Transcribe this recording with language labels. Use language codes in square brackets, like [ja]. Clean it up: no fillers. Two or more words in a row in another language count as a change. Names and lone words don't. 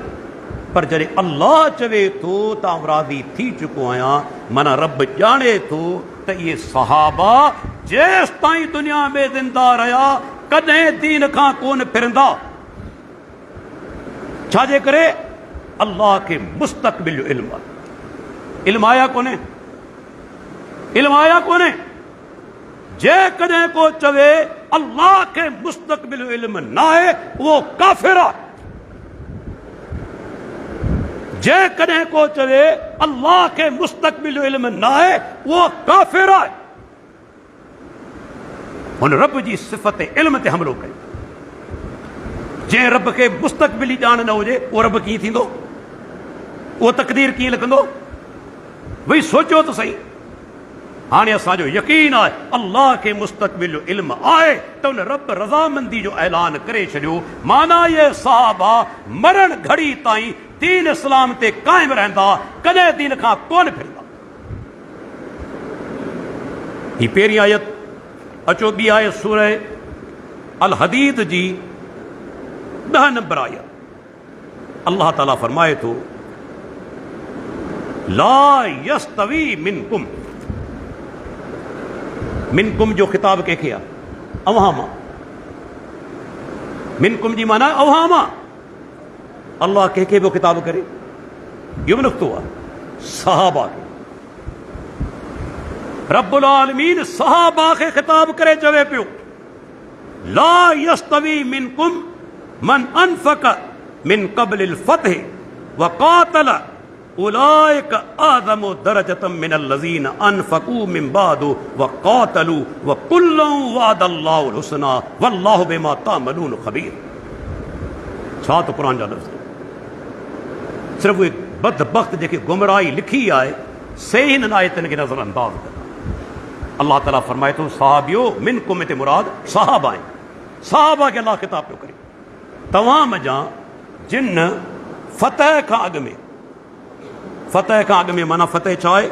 [sd] पर जॾहिं अल्लाह चवे थो त आउं राज़ी थी चुको आहियां, माना रब ॼाणे थो त ये सहाबा जेस ताईं दुनिया में ज़िंदा रहा कदें दीन खां कोन फिरंदा। छाजे करे अल्लाह के मुस्तक़बिल इल्म, इल्म आया कोने, इल्म आया कोने। जे कदें को चवे अल्लाह के मुस्तक़बिल इल्म ना है वो काफिर है। जे कदें को चवे अल्लाह के मुस्तक़बिल इल्म ना है वो काफिर है। हुन रब जी सिफ़त इल्म ते हमलो कई। जे रब के मुस्तक़बिली ॼाण न हुजे वो रब कीअं थींदो, वो तक़दीर कीअं लिखंदो? भई सोचो तो सही। हाणे असांजो यकीन आहे अल्लाह के मुस्तक़बिल इल्म आहे त उन रब रज़ामंदी जो ऐलान करे छॾियो। माना ये सहाबा मरण घड़ी ताईं दीन इस्लाम ते क़ाइम रहंदा, कॾहिं दीन खां कोन फिरंदा। ही पहिरीं आयत। अचो ॿी आयत सूरह अल हदीद जी 10 नंबर आयत। अल्लाह ताला फरमाए थो [ar] لا يستوي منكم. [sd] मिनकुम जो खिताब कंहिंखे आहे? अव्हां मां। मिनकुम जी माना अव्हां मां। अल्लाह कंहिंखे बि खिताब करे इहो बि नुक़्तो आहे सहाबा खे। रब्बुल आलमीन सहाबा खे खिताब करे चवे पियो [ar] لا يستوي منكم من أنفق من قبل الفتح وقاتل أولئك أعظم درجة من الذين أنفقوا من بعد وقاتلوا وكلا وعد الله الحسنى والله بما تعملون خبير. [sd] छा तो क़ुरान जा लफ़्ज़ सिर्फ़ उहे बदबख़्त जेके गुमराही लिखी आहे से हिन आयतनि खे नज़र अंदाज़ कंदा। अल्लाह ताला फरमाए थो सहाबियो मिनकुम ते मुराद सहाबा आहिनि। सहाबा खे अल्लाह ख़िताब पियो करे। तव्हां मञा जिन फ़तह खां अॻु में, फ़तह खां अॻु में माना फ़तह छा आहे?